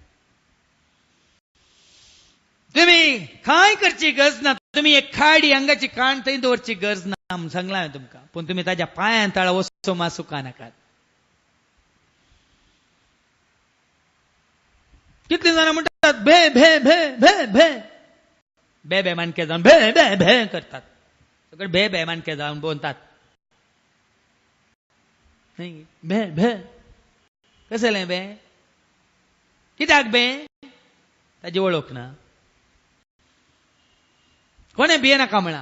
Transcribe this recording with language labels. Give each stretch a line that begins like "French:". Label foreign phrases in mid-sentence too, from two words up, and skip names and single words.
Konkani: तुम्ही कांय करची गरज ना. तुम्ही एक खाडी अंगाची काण थंय दवरची गरज ना म्हूण सांगलां हांवें तुमकां. पूण तुमी ताच्या पांया तळा वचचो मासूका नाकात. कितले जाणां म्हणटात भे भे भे भे भे भे भे मानके जावन भे भे भे करतात. सगळे भे भे मानके जावन बोलतात. भे भे कसलें भे? कित्याक भे? ताची वळख ना. कोणे भिये नाका म्हणा?